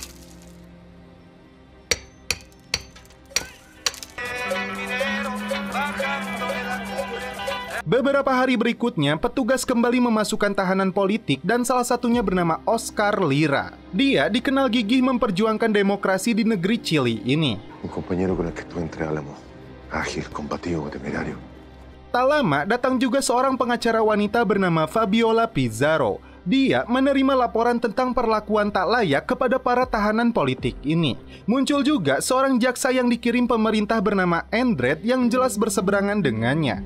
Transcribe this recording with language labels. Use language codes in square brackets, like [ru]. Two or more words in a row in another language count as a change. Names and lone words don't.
[id] Beberapa hari berikutnya, petugas kembali memasukkan tahanan politik dan salah satunya bernama Oscar Lira. Dia dikenal gigih memperjuangkan demokrasi di negeri Chili ini. [es] Un compañero con el que tú entre Álamo, ágil, combativo, temerario. [id] Tak lama, datang juga seorang pengacara wanita bernama Fabiola Pizarro. Dia menerima laporan tentang perlakuan tak layak kepada para tahanan politik ini. Muncul juga seorang jaksa yang dikirim pemerintah bernama Endred yang jelas berseberangan dengannya.